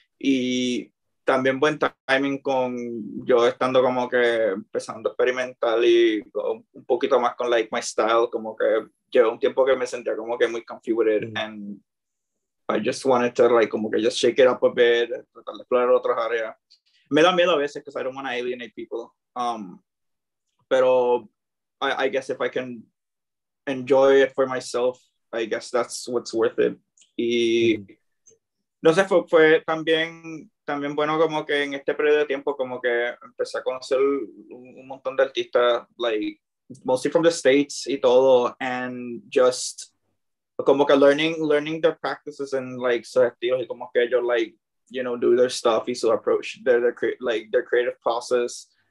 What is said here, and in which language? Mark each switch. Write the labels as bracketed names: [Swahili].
[Spanish] Y también buen timing con yo estando como que empezando a experimentar y un poquito más con [English] like my style, [Spanish] como que llevo un tiempo que me sentía como que muy [English] confused with it, and I just wanted to like [Spanish] como que [English] just shake it up a bit, [Spanish] tratar de explorar otras áreas. Me da miedo a veces [English] because I don't want to alienate people, pero I guess if I can enjoy it for myself, I guess that's what's worth it. [Spanish] Y no sé, fue también bueno como que en este periodo de tiempo como que empecé a conocer un montón de artistas, [English] like mostly from the States [Spanish] y todo, [English] and just [Spanish] como que [English] learning their practices and like [Spanish] sus estilos y como que ellos [English] like, you know, do their stuff [Spanish] y su approach, [English] their creative process.